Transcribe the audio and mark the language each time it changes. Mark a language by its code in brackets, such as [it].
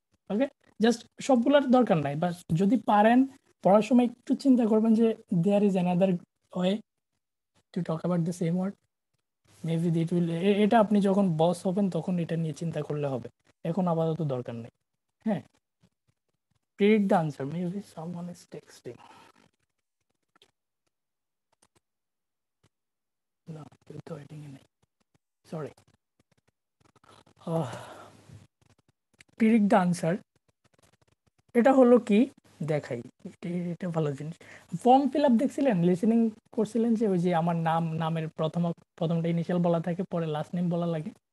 [bn] ওকে, just সবগুলোর দরকার নাই, বাস যদি পারেন পড়ার সময় একটু চিন্তা করবেন যে [en] There is another way to talk about the same word, maybe it will. [bn] এটা আপনি যখন বস হবেন তখন এটা নিয়ে চিন্তা করলে হবে, এখন আপাতত দরকার নেই। [en] হ্যাঁ, predict the answer, maybe someone is texting. [bn] No, কেউ তো waiting এ নেই, সরি। [en] predict the answer, [bn] এটা হলো কি দেখাই, এটা ভালো জিনিস। ফর্ম ফিল আপ দেখছিলেন, লিসেনিং করছিলেন যে ওই যে আমার নামের প্রথমটা ইনিশিয়াল বলা থাকে, পরে লাস্ট নেম বলা লাগে।